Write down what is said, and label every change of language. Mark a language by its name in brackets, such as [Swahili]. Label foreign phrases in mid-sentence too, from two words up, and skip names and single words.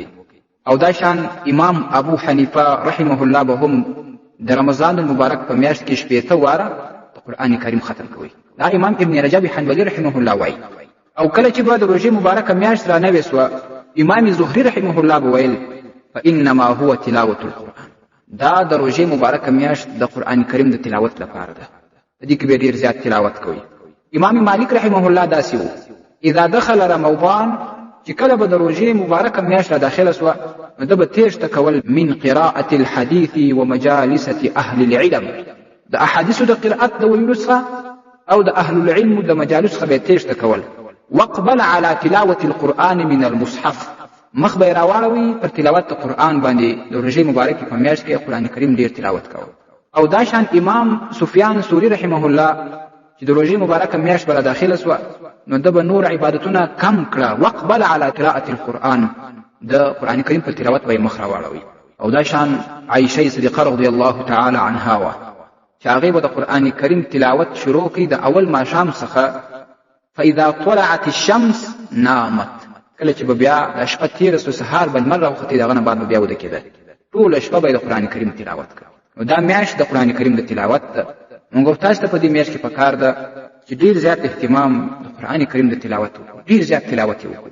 [Pashto] او دا شان امام ابو حنیفه [Arabic] رحمه الله [Pashto] به هم د رمضان المبارک په میاشت کې 80 واره د قرآن کریم ختم کوي. دا امام ابن رجب حنبلی [Arabic] رحمه الله [Pashto] وایي. او کله چې به د روژې مبارکه میاشت را نوې سوه، امام زهري [Arabic] رحمه الله [Pashto] به ویل [Arabic] فانما هو تلاوة القرآن، [Pashto] دا د روژې مبارکه میاشت د قرآن کریم د تلاوت لپاره ده، په دې کې به ډېر زیات تلاوت کوي. امام مالک [Arabic] رحمه الله [Pashto] داسې و، [Arabic] اذا دخل رمضان، [Pashto] چې کله به د روژې مبارکه میاشت را داخله سوه، نو ده به تیښته کول [Arabic] من قراءة الحدیث ومجالسة اهل العلم، [Pashto] د احادیثو د قرأت د ویلو څخه او د [Arabic] اهل العلم [Pashto] د مجالس څخه به تیښته کول. [Arabic] واقبل على تلاوة القرآن من المصحف، [Pashto] مخ به یې راواړوي پر تلاوت د قرآن باندې. د روژې مبارکې په میاشت کې قرآن کریم ډېر تلاوت کوه. او دا شان امام سفیان ثوري [Arabic] رحمه الله [Pashto] چې د روژې مبارکه میاشت به را داخله سوه، نو ده به نور عبادتونه کم کړه. [Arabic] واقبل على قراءة القرآن، [Pashto] د قرآن کریم په تلاوت به یې مخ راواړوي. او دا شان عایشه صدیقه [Arabic] رضی الله تعالی عنها [Pashto] وه چې هغې به د قرآن کریم تلاوت شروع کړي د اول ماښام څخه. [Arabic] فاذا طلعت الشمس نامت، [Pashto] کله چې به بیا د شپه تېره سوه، سهار به لمر راوختې، د هغه نه بعد به بیا وده کېده، ټوله شپه به یې د قرآن کریم تلاوت کړه. نو دا میاشت د قرآن کریم د تلاوت ده. موږ تاسو ته په دې میاشت کې پکار ده چې ډېر زیات اهتمام د قرآن کریم د تلاوت وکړو، ډېر زیات تلاوت یې وکړو.